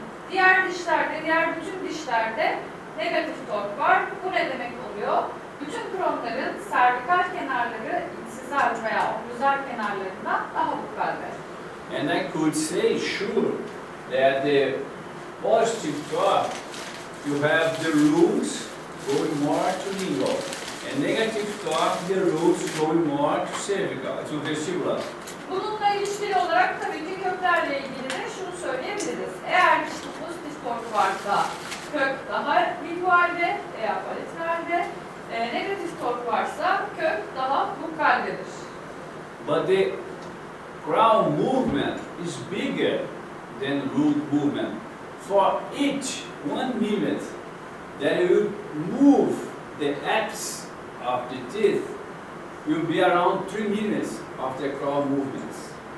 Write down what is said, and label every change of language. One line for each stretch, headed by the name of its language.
Turkish: Diğer dişlerde, diğer bütün dişlerde negatif tork var. Bu ne demek oluyor? Bütün kronların servikal kenarları insizal veya okluzal kenarlarından daha bukkalde.
English: And I could say, sure, that the positive torque, you have the roots going more to lingual, and negative torque, the roots going more to cervical, to vestibular.
Turkish: Bununla ilişkili olarak tabii ki köklerle ilgili de şunu söyleyebiliriz. Eğer işte pozitif tork varsa kök daha lingualde veya palatinalde, negatif tork varsa kök daha bukkaldedir.
English: But the crown movement is bigger than root movement. For each 1 minute that you move the apex of the teeth, will be around 3 minutes of the crown movements.